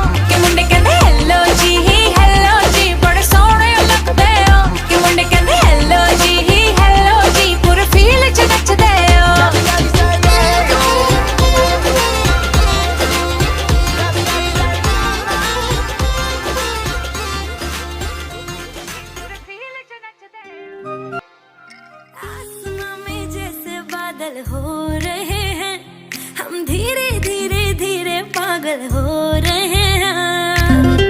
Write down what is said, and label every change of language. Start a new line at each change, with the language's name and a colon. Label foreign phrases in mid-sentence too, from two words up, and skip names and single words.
Punjabi: ਕਿ ਮੁੰਡੇ ਕਹਿੰਦੇ ਹੈਲੋ ਜੀ ਬੜੇ ਸੋਹਣੇ ਲੱਗਦੇ ਹੋ. ਕਿ ਮੁੰਡੇ ਕਹਿੰਦੇ ਹੈਲੋ ਜੀ ਪੂਰੇ ਫੀਲ ਚ ਨੱਚਦੇ ਹੋ.
Hindi: आसमां में जैसे बादल हो रहे हैं हम धीरे धीरे धीरे पागल हो रहे हैं.